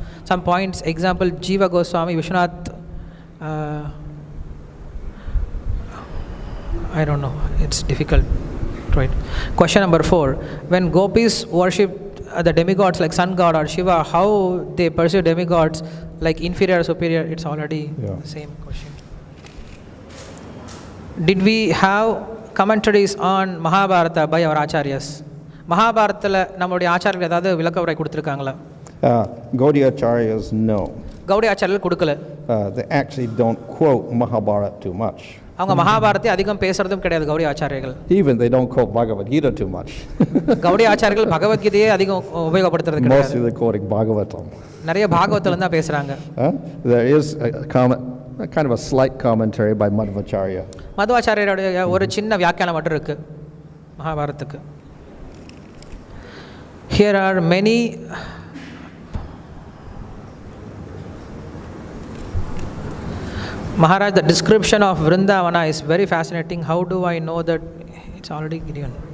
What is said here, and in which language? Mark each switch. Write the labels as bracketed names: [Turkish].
[English] some points. Example, Jiva Goswami, Vishwanath, I don't know, it's difficult, right? Question number 4. When gopis worship the demigods like sun god or Shiva, how they pursue demigods like inferior or superior? It's already the same question. Did we have commentaries on Mahabharata by our acharyas? [Tamil] மகாபாரத்தில் நம்மளுடைய ஆச்சாரியர்கள் ஏதாவது விளக்க உரை கொடுத்துருக்காங்களா? [English] Gaudiya Acharyas, no. [Tamil] Gauri ஆச்சாரியர்கள் கொடுக்கல. [English] They actually don't quote Mahabharata too much. [Tamil] அவங்க மகாபாரத்தை அதிகம் பேசுறதும் கிடையாது கௌடி ஆச்சாரியர்கள். [English] Even they don't quote Bhagavad Gita too much. [Tamil] Gauri ஆச்சாரியர்கள் பகவத்கீதையே அதிகம் உபயோகப்படுத்துறது கிடையாது. [English] Mostly they're quoting Bhagavatam. [Tamil] நிறைய பாகவத்துல தான் பேசுறாங்க. [English] There is kind of a slight commentary by Madhvacharya. [Tamil] மಧ್வாச்சாரியருடைய ஒரு சின்ன வியாக்கியானம் மட்டும் இருக்கு மகாபாரத்துக்கு. [English] Here are many Maharaj, the description of Vrindavana is very fascinating. How do I know that it's already given?